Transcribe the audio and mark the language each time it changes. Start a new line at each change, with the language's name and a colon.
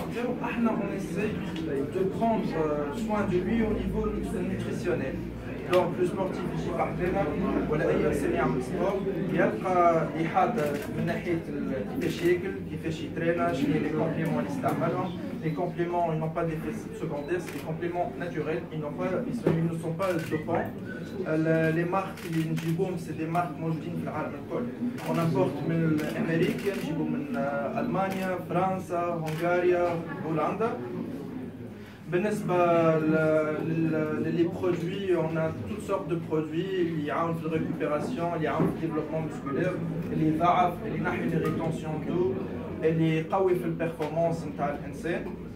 French: On essaie de prendre soin de lui au niveau nutritionnel. Donc le sportif
Arabic: يجي بحالنا ولا اي انسان يعمل سبور يلقى احاطه من ناحيه كيفاش ياكل كيفاش يترينا شنو لي كومبليمون اللي يستعملهم.
French: Les compléments ils n'ont pas d'effet secondaire, c'est des compléments naturels, ils ne sont pas dopants. Les marques
Arabic: اللي نجيبوهم
French: c'est des marques
Arabic: موجودين في العالم الكل.
French: On importe
Arabic: من امريكا نجيبو من المانيا فرنسا هنغاريا هولندا.
French: Les produits, on a toutes sortes de produits. Il y a une récupération, il y a un développement musculaire, il y a les rétentions d'eau, il y a une performance de l'insane.